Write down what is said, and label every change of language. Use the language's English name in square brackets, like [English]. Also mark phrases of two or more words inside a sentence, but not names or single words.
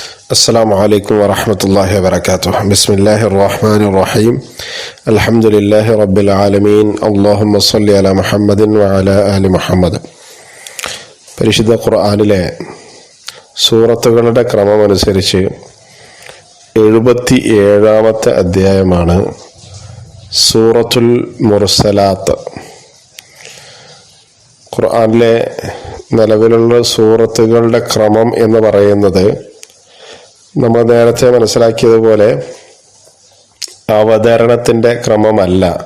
[Arabic] السلام عليكم ورحمة الله وبركاته. بسم الله الرحمن الرحيم. الحمد لله رب العالمين. اللهم صل على محمد وعلى آل محمد. [Malayalam] പരിശുദ്ധ ഖുർആനിലെ സൂറത്തുകളുടെ ക്രമമനുസരിച്ച് 77-ാമത്തെ അധ്യായമാണ് സൂറത്തുൽ മുർസലാത്ത്. ഖുർആനിലെ നിലവിലുള്ള സൂറത്തുകളുടെ ക്രമം എന്ന് പറയുന്നത് നമ്മൾ നേരത്തെ മനസ്സിലാക്കിയതുപോലെ അവതരണത്തിൻ്റെ ക്രമമല്ല.